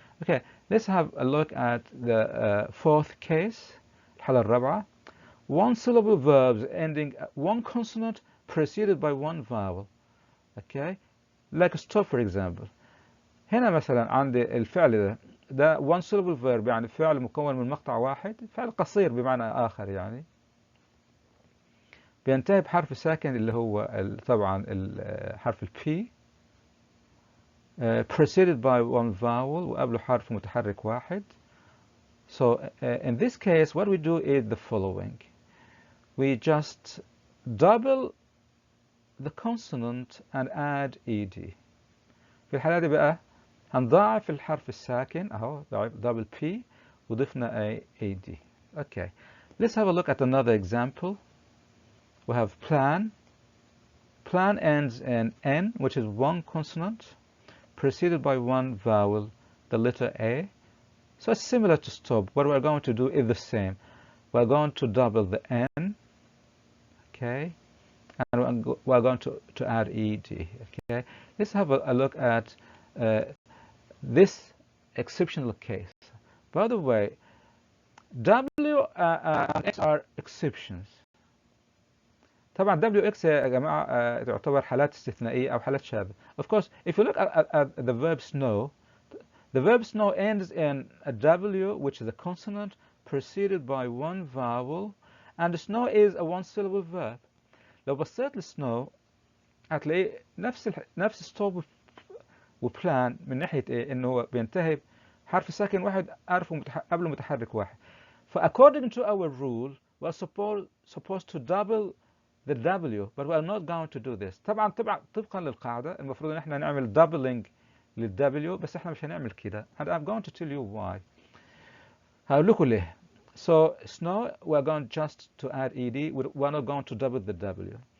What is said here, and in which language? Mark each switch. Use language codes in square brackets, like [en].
[en] Okay, let's have a look at the fourth case, [ar] الحالة الرابعة. [en] 1 syllable verbs ending 1 consonant preceded by 1 vowel. Okay, like stop for example. [ar] هنا مثلا عندي الفعل ده [en] 1 syllable verb [ar] يعني فعل مكون من مقطع واحد، فعل قصير بمعنى آخر يعني. بينتهي بحرف ساكن اللي هو طبعا حرف ال P. [en] Preceded by 1 vowel [ar] وقبله حرف متحرك واحد. [en] So in this case what we do is the following. We just double the consonant and add ed. [ar] في الحالة دي بقى هنضاعف الحرف الساكن اهو [en] double P [ar] وضفنا ed. Okay. [en] Let's have a look at another example. We have plan. Plan ends in N, which is one consonant, preceded by one vowel, the letter A. So it's similar to stop. What we're going to do is the same. We're going to double the N, okay, and we're going to add ED, okay. Let's have a look at this exceptional case. By the way, W and X are exceptions. [ar] طبعا WX يا جماعة تعتبر حالات استثنائية أو حالات شاذة. [en] Of course, if you look at the verb snow, the verb snow ends in a W, which is a consonant, preceded by one vowel, and snow is a one-syllable verb. [ar] لو بصيت للسنو هتلاقي نفس stop وبلان من ناحية إيه؟ إنه هو بينتهي بحرف ساكن واحد قبله متحرك واحد. [en] According to our rule, we're supposed to double the W, but we're not going to do this. [ar] طبعا طبقا للقاعدة المفروض إن إحنا نعمل doubling للW، بس إحنا مش هنعمل كده. [en] And I'm going to tell you why. [ar] هقول لكم ليه. [en] So snow, we're going just to add ED. We're not going to double the W.